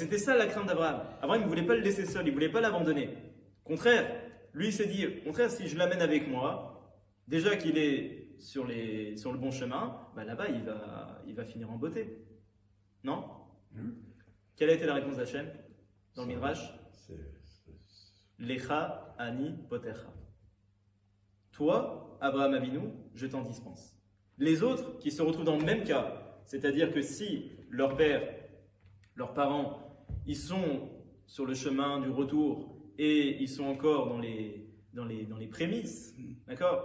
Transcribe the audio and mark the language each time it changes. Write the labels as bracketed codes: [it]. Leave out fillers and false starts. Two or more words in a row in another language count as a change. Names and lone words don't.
[fr] Et c'était ça la crainte d'Abraham. Abraham ne voulait pas le laisser seul, il ne voulait pas l'abandonner. Au contraire, lui il s'est dit, au contraire, si je l'amène avec moi, déjà qu'il est sur le bon chemin, là-bas il va finir en beauté. Non? Quelle a été la réponse d'Hachem dans le Midrash? [he] לך אני פוטרך. [fr] Toi, Abraham Avinu, je t'en dispense. Les autres qui se retrouvent dans le même cas, c'est-à-dire que si leur père, leurs parents, ils sont sur le chemin du retour et ils sont encore dans les prémices, d'accord?